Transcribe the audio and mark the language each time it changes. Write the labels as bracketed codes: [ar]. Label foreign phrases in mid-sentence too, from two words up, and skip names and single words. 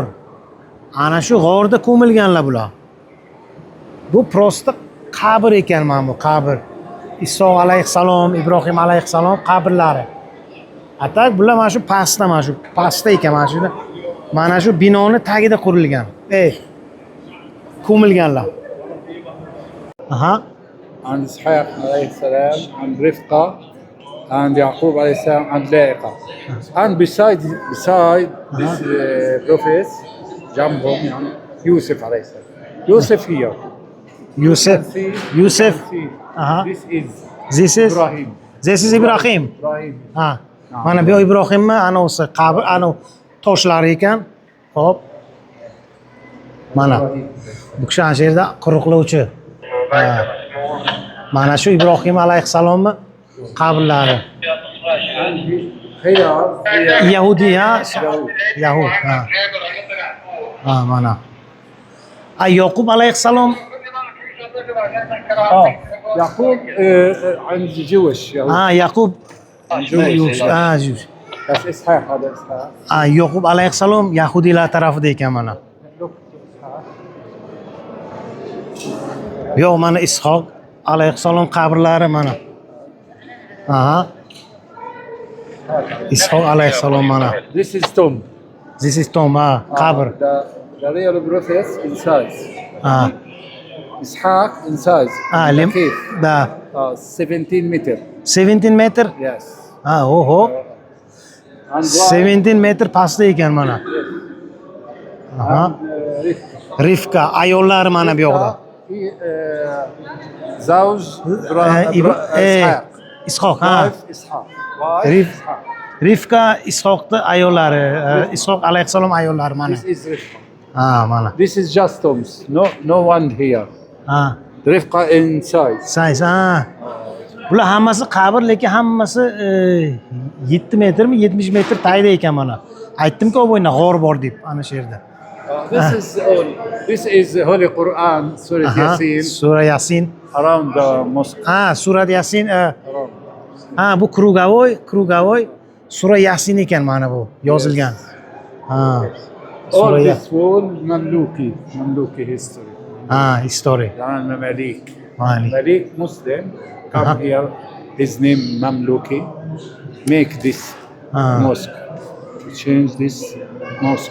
[uz] Ana shu g'orda ko'milganlar bular. Bu prosta qabr ekan, mana bu qabr. Iso alayhissalom, Ibrohim alayhissalom qabrlari. Atak bular mana shu pastda, mana shu pastda ekan, mana shu binoni tagida qurilgan. Ko'milganlar. Aha. [ar] عند إسحاق عليه السلام, عند رفقة, عند يعقوب عليه السلام, عند لائقة. [en] And beside this prophets, [ar] جنبهم يعني يوسف عليه السلام. [en] يوسف here. [uz] Yusuf. Yusuf. Aha. [en] This is Ibrahim. Ibrahim. This is Ibrahim. Ibrahim. [uz] Ha. Mana bu Ibrohimmi, ana o'si qabr, ana toshlar ekan. Xo'p. Mana bu kishi ana shu yerda quruqlovchi. Ha. Mana shu Ibrohim alayhissalomni qabrlari. Yahudi, ha? Yahud, ha. Ha, mana. Yaqub alayhissalom. [ar] يعقوب عند جوش. [en] Yaqub. Jewish. [ar] بس إسحاق هذا إسحاق. [uz] Yaqub alayhissalom Yahudilar tarafida ekan mana. Yo'q, mana Ishoq alayhissalom qabrlari mana. Aha. Ishoq alayhissalom mana. [en] This is tomb. This is tomb, qabr. The real prophets in size. Ishaq in size. Kif. Da 17 meter. 17 meter? Yes. [uz] Oho. 17 meter pastda ekan mana. Aha. Rifka ayollar mana bu yoqda. [ar] زوج إسحاق. [uz] Ishoq, ha. Rifka Ishoqning ayollari, Ishoq alayhissalom ayollari mana. [en] This is Rifqa. [uz] Mana. [en] This is just tombs. No one here. Rifqa inside. Size, [uz] bular hammasi qabr, lekin hammasi 7 metrmi, 70 metr tagida ekan mana. Aytdim-ku, o'yna g'or bor deb ana shu yerda. [en] This is Holy Quran, Surah Yasin. Surah Yasin. Around the mosque. [uz] Surah Yasin. Bu Krugavoy. Surah Yasin ekan mana bu yozilgan. [en] All this wall Mamluki history. History. Malik. Malik. Malik Muslim come here. His name Mamluki. Make this mosque. Change this mosque.